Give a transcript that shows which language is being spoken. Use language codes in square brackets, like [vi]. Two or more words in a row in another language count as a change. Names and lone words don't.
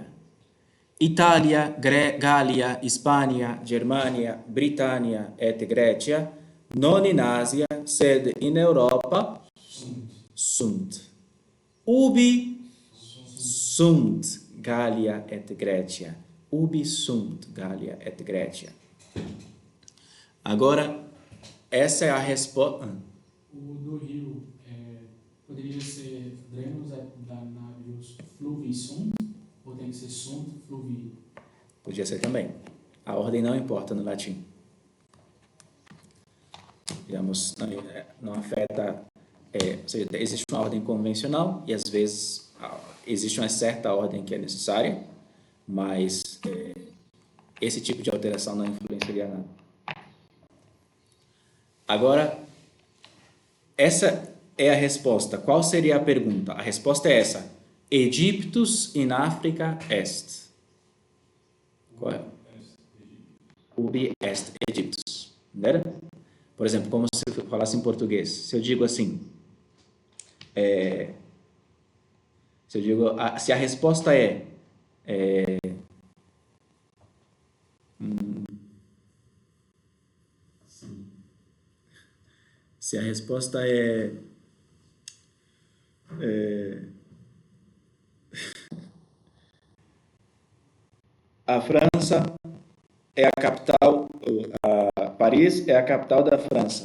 [la] Italia, Gallia, Hispania, Germania, Britannia et Grecia non in Asia, sed in Europa sunt. Ubi sunt Gallia et Grecia. Ubi sunt Gallia et Grecia. [pt] Agora, essa é a resposta. O do rio poderia ser [la] Rhenus et Danuvius fluvi sunt, [pt] ou tem que ser [la] sunt fluvi? [pt] Podia ser também. A ordem não importa no latim. Digamos, não afeta. Ou seja, existe uma ordem convencional e às vezes existe uma certa ordem que é necessária, mas esse tipo de alteração não influenciaria nada. Agora, essa é a resposta. Qual seria a pergunta? A resposta é essa. [la] Egyptus in Africa est. [pt] Qual é? [la] Ubi est Egyptus. [pt] Entendeu? Por exemplo, como se eu falasse em português. Se eu digo assim, se a resposta se a resposta a França é a capital, Paris é a capital da França.